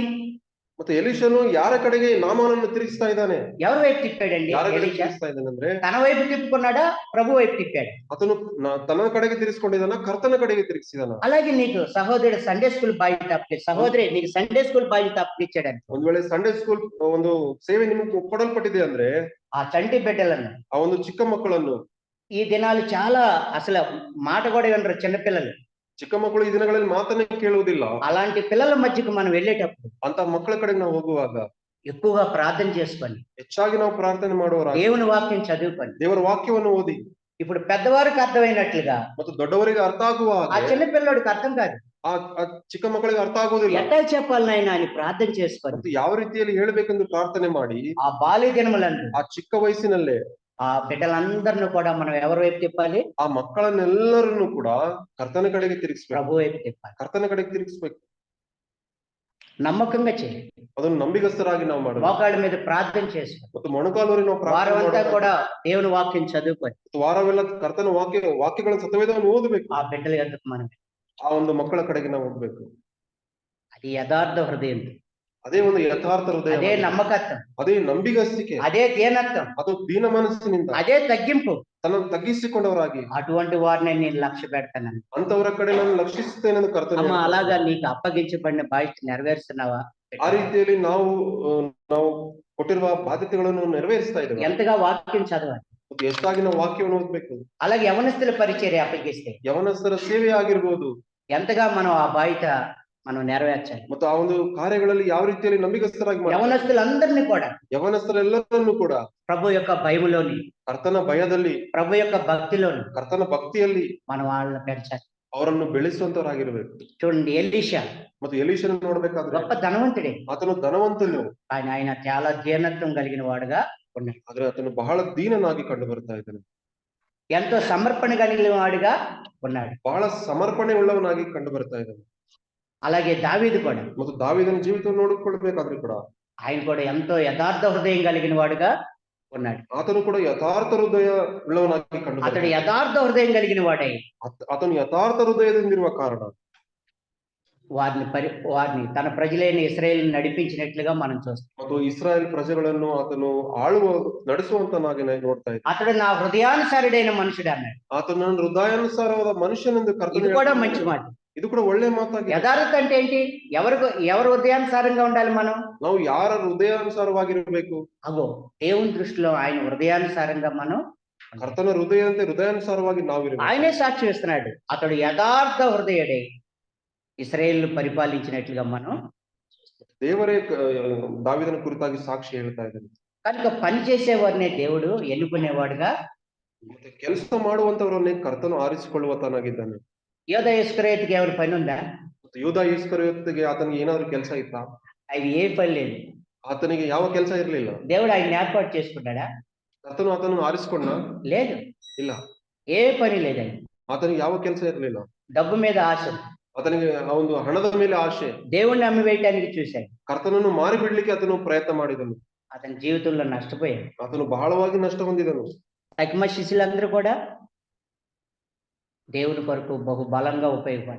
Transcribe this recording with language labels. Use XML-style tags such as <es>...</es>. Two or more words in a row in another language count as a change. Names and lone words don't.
<kn>ಮತ್ತೆ ಎಲೀಷನು ಯಾರ ಕಡೆಗೆ ನಾಮಾನನ್ನು ತಿರುಗಿಸ್ತಾ ಇದ್ದಾನೆ?</kn> <te>ఎవరి వైపు తిప్పాడండి?</te> <kn>ಯಾರ ಕಡೆಗೆ</kn> <te>ఎలీషా</te> <kn>ತಿರುಗಿಸ್ತಾ ಇದ್ದಾನೆ ಅಂದ್ರೆ</kn> <te>తన వైపు తిప్పుకున్నాడా, ప్రభు వైపు తిప్పాడు?</te> <kn>ಆತನು ತನ್ನ ಕಡೆಗೆ ತಿರುಗಿಸ್ಕೊಂಡಿದ್ದಾನ, ಕರ್ತನ ಕಡೆಗೆ ತಿರುಗಿಸಿದಾನ.</kn> <te>అలాగే నీకు సహోదరుడు</te> <en>Sunday school</en> <te>బాధ్యత అప్పగించాడు, సహోదరి నీకు</te> <en>Sunday school</en> <te>బాధ్యత అప్పగించాడని</te> <kn>ಒಂದ್ ವೇಳೆ</kn> <en>Sunday school</en> <kn>ಒಂದು ಸೇವೆ ನಿಮಗೆ ಕೊಡಲ್ಪಟ್ಟಿದೆ ಅಂದ್ರೆ</kn> <te>ఆ చంటి బిడ్డలను,</te> <kn>ಆ ಒಂದು ಚಿಕ್ಕ ಮಕ್ಕಳನ್ನು,</kn> <te>ఈ దినాలు చాలా అసలు మాట కూడా వినరు చిన్నపిల్లలు,</te> <kn>ಚಿಕ್ಕ ಮಕ್ಕಳು ಈ ದಿನಗಳಲ್ಲಿ ಮಾತನ್ನೇ ಕೇಳುವುದಿಲ್ಲ.</kn> <te>అలాంటి పిల్లల మధ్యకు మనం వెళ్ళేటప్పుడు</te> <kn>ಅಂತ ಮಕ್ಕಳ ಕಡೆಗೆ ನಾವು ಹೋಗುವಾಗ</kn> <te>ఎక్కువగా ప్రార్థన చేసుకోండి,</te> <kn>ಹೆಚ್ಚಾಗಿ ನಾವು ಪ್ರಾರ್ಥನೆ ಮಾಡುವವರ,</kn> <te>దేవుని వాక్యం చదువుకోండి.</te> <kn>ದೇವರ ವಾಕ್ಯವನ್ನು ಓದಿ</kn> <te>ఇప్పుడు పెద్దవారికి అర్థమైనట్లుగా</te> <kn>ಮತ್ತು ದೊಡ್ಡವರಿಗೆ ಅರ್ಥ ಆಗುವ</kn> <te>ఆ</te> <kn>ಹಾಗೆ</kn> <te>చిన్న పిల్లోడికి అర్థం కాదు,</te> <kn>ಆ ಚಿಕ್ಕ ಮಕ್ಕಳಿಗೆ ಅರ್ಥ ಆಗುವುದಿಲ್ಲ.</kn> <te>ఎట్లా చెప్పాలి నాయన అని ప్రార్థన చేసుకోండి.</te> <kn>ಮತ್ತು ಯಾವ ರೀತಿಯಲ್ಲಿ ಹೇಳ್ಬೇಕೆಂದು ಪ್ರಾರ್ಥನೆ ಮಾಡಿ</kn> <te>ఆ బాల్య దినములందు</te> <kn>ಆ ಚಿಕ್ಕ ವಯಸ್ಸಿನಲ್ಲೇ</kn> <te>ఆ బిడ్డలందరినీ కూడా మనం ఎవరి వైపు తిప్పాలి?</te> <kn>ಆ ಮಕ್ಕಳನ್ನೆಲ್ಲರನ್ನು ಕೂಡ ಕರ್ತನ ಕಡೆಗೆ ತಿರುಗಿಸ್ಬೇಕು,</kn> <te>ప్రభు వైపు తిప్పాలి.</te> <kn>ಕರ್ತನ ಕಡೆಗೆ ತಿರುಗಿಸ್ಬೇಕು.</kn> <te>నమ్మకంగా చేయాలి,</te> <kn>ಅದನ್ನು ನಂಬಿಗಸ್ತರಾಗಿ ನಾವು ಮಾಡಬೇಕು</kn> <te>మోకాళ్ళ మీద ప్రార్థన చేసుకోండి.</te> <kn>ಮತ್ತು ಮೊಣಕಾಲೂರಿ ನಾವು ಪ್ರಾರ್ಥನೆ</kn> <te>వారమంతా</te> <kn>ಮಾಡಬೇಕು.</kn> <te>కూడా దేవుని వాక్యం చదువుకొని</te> <kn>ಮತ್ತು ವಾರವೆಲ್ಲ ಕರ್ತನ ವಾಕ್ಯಗಳ ಸತ್ಯವೇದವನ್ನು ಓದಬೇಕು.</kn> <te>ఆ బిడ్డల యొద్దకు మనం,</te> <kn>ಆ ಒಂದು ಮಕ್ಕಳ ಕಡೆಗೆ ನಾವು ಹೋಗ್ಬೇಕು.</kn> <te>అది యథార్థ హృదయం,</te> <kn>ಅದೇ ಒಂದು ಯಥಾರ್ಥ ಹೃದಯ,</kn> <te>అదే నమ్మకత్వం,</te> <kn>ಅದೇ ನಂಬಿಗಸ್ತಿಕೆ,</kn> <te>అదే దీనత్వం,</te> <kn>ಅದು ದೀನ ಮನಸ್ಸಿನಿಂದ</kn> <te>అదే తగ్గింపు.</te> <kn>ತನ್ನನ್ನು ತಗ್ಗಿಸಿಕೊಂಡವರಾಗಿ</kn> <te>అటువంటి వారిని నేను లక్ష్య పెడతానని.</te> <kn>ಅಂತವರ ಕಡೆ ನಾನು ಲಕ್ಷಿಸುತ್ತೇನೆಂದು ಕರ್ತನ</kn> <te>అమ్మ,</te> <kn>ಹೇಳ್ತಾನೆ.</kn> <te>అలాగా నీకు అప్పగించబడిన బాధ్యత నెరవేరుస్తున్నావా?</te> <kn>ಆ ರೀತಿಯಲ್ಲಿ ನಾವು ಕೊಟ್ಟಿರುವ ಬಾಧ್ಯತೆಗಳನ್ನು ನೆರವೇರಿಸ್ತಾ ಇದ್ದೇವೆ.</kn> <te>ఎంతగా వాక్యం చదవాలి.</te> <kn>ಮತ್ತು ಎಷ್ಟಾಗಿ ನಾವು ವಾಕ್ಯವನ್ನು ಓದ್ಬೇಕು.</kn> <te>అలాగే యవనస్తుల పరిచర్య అప్పగిస్తే</te> <kn>ಯವನಸ್ಥರ ಸೇವೆ ಆಗಿರ್ಬೋದು,</kn> <te>ఎంతగా మనం ఆ బాధ్యత మనం నెరవేర్చాలి.</te> <kn>ಮತ್ತು ಆ ಒಂದು ಕಾರ್ಯಗಳಲ್ಲಿ ಯಾವ ರೀತಿಯಲ್ಲಿ ನಂಬಿಗಸ್ತರಾಗಿ ಮಾಡಿ</kn> <te>యవనస్తులందరినీ కూడా</te> <kn>ಯವನಸ್ಥರೆಲ್ಲರನ್ನು ಕೂಡ</kn> <te>ప్రభు యొక్క భయములోని,</te> <kn>ಕರ್ತನ ಭಯದಲ್ಲಿ,</kn> <te>ప్రభు యొక్క భక్తిలోని</te> <kn>ಕರ್ತನ ಭಕ್ತಿಯಲ್ಲಿ</kn> <te>మనం వాళ్ళని పెంచాలి.</te> <kn>ಅವರನ್ನು ಬೆಳೆಸುವಂತವರಾಗಿರ್ಬೇಕು.</kn> <te>చూడండి, ఎలీషా</te> <kn>ಮತ್ತು ಎಲೀಷನ ನೋಡ್ಬೇಕಾದ್ರೆ</kn> <te>గొప్ప ధనవంతుడే,</te> <kn>ಆತನು ಧನವಂತನು,</kn> <te>ఆయన చాలా దీనత్వం కలిగిన వాడుగా ఉన్నాడు.</te> <kn>ಆದ್ರೆ ಆತನು ಬಹಳ ದೀನನಾಗಿ ಕಂಡು ಬರ್ತಾ ಇದ್ದಾನೆ.</kn> <te>ఎంతో సమర్పణ కలిగిన వాడుగా ఉన్నాడు.</te> <kn>ಬಹಳ ಸಮರ್ಪಣೆ ಉಳ್ಳವನಾಗಿ ಕಂಡು ಬರ್ತಾ ಇದ್ದಾನೆ.</kn> <te>అలాగే దావీదు కూడా,</te> <kn>ಮತ್ತು ದಾವೀದನ ಜೀವಿತವನ್ನು ನೋಡಿಕೊಳ್ಬೇಕಾದ್ರೆ ಕೂಡ</kn> <te>ఆయన కూడా ఎంతో యథార్థ హృదయం కలిగిన వాడుగా ఉన్నాడు.</te> <kn>ಆತನು ಕೂಡ ಯಥಾರ್ಥ ಹೃದಯ ಉಳ್ಳವನಾಗಿ ಕಂಡು</kn> <te>అతడు</te> <kn>ಬರ್ತಾನೆ.</kn> <te>యథార్థ హృదయం కలిగిన వాడై</te> <kn>ಆತನು ಯಥಾರ್ಥ ಹೃದಯದಿಂದಿರುವ ಕಾರಣ</kn> <te>వారిని తన ప్రజలైన ఇశ్రాయేల్ నడిపించినట్లుగా మనం చూస్తాం.</te> <kn>ಮತ್ತು ಇಸ್ರಾಯೇಲ್ ಪ್ರಜೆಗಳನ್ನು ಆತನು ನಡೆಸುವಂತನಾಗಿ ನೋಡ್ತಾ ಇದ್ದ.</kn> <te>అతడు నా హృదయానుసారుడైన మనుషుడు అన్నాడు.</te> <kn>ಆತನು ನನ್ನ ಹೃದಯಾನುಸಾರವಾದ ಮನುಷ್ಯನೆಂದು</kn> <te>ఇది</te> <kn>ಕರ್ತನು</kn> <te>కూడా</te> <kn>ಹೇಳ್ತಾನೆ.</kn> <te>మంచి మాట.</te> <kn>ಇದು ಕೂಡ ಒಳ್ಳೆ ಮಾತಾಗಿದೆ.</kn> <te>యథార్థత అంటే ఏంటి? ఎవరు హృదయానుసారంగా ఉండాలి మనం?</te> <kn>ನಾವು ಯಾರ ಹೃದಯಾನುಸಾರವಾಗಿರ್ಬೇಕು?</kn> <te>అగో, దేవుని దృష్టిలో ఆయన హృదయానుసారంగా మనం,</te> <kn>ಕರ್ತನ ಹೃದಯಾನುಸಾರವಾಗಿ ನಾವಿರ್ಬೇಕು.</kn> <te>ఆయనే సాక్షి ఇస్తున్నాడు. అతడు యథార్థ హృదయుడే ఇశ్రాయేల్ పరిపాలించినట్లుగా మనం.</te> <kn>ದೇವರೇ ದಾವೀದನ ಕುರಿತಾಗಿ ಸಾಕ್ಷಿ ಹೇಳ್ತಾ ಇದ್ದಾನೆ.</kn> <te>కనుక పని చేసేవారినే దేవుడు ఎన్నుకునేవాడుగా,</te> <kn>ಮತ್ತೆ ಕೆಲಸ ಮಾಡುವಂತವರನ್ನೇ ಕರ್ತನು ಆರಿಸಿಕೊಳ್ಳುವತನಾಗಿದ್ದಾನೆ.</kn> <te>యోధ ఇస్కరియోతుకి ఎవరి పని ఉందా?</te> <kn>ಯೂದ ಇಸ್ಕರಿಯೋತಿಗೆ ಆತನಿಗೆ ಏನಾದ್ರು ಕೆಲಸ ಇತ್ತಾ?</kn> <te>ఆయన ఏ పని లేదు.</te> <kn>ಆತನಿಗೆ ಯಾವ ಕೆಲಸ ಇರ್ಲಿಲ್ಲ.</kn> <te>దేవుడు ఆయన ఏర్పాటు చేసుకున్నాడా?</te> <kn>ಕರ್ತನು ಆತನನ್ನು ಆರಿಸಿಕೊಂಡ?</kn> <te>లేదు.</te> <kn>ಇಲ್ಲ.</kn> <te>ఏ పని లేదు. ఆయన</te> <kn>ಆತನಿಗೆ ಯಾವ ಕೆಲಸ ಇರ್ಲಿಲ್ಲ.</kn> <te>డబ్బు మీద ఆశ,</te> <kn>ಆತನಿಗೆ ಆ ಒಂದು ಹಣದ ಮೇಲೆ ಆಶೆ.</kn> <te>దేవుణ్ణి అమ్మి వేయటానికి చూశాడు.</te> <kn>ಕರ್ತನನ್ನು ಮಾರಿ ಬಿಡ್ಲಿಕ್ಕೆ ಆತನು ಪ್ರಯತ್ನ ಮಾಡಿದನು.</kn> <te>అతని జీవితంలో నష్టపోయాడు.</te> <kn>ಆತನು ಬಹಳವಾಗಿ ನಷ್ಟ ಹೊಂದಿದನು.</kn> <te>తగిమ శిష్యులందరూ కూడా దేవుని కొరకు బహు బలంగా ఉపయోగపడ్డారు.</te>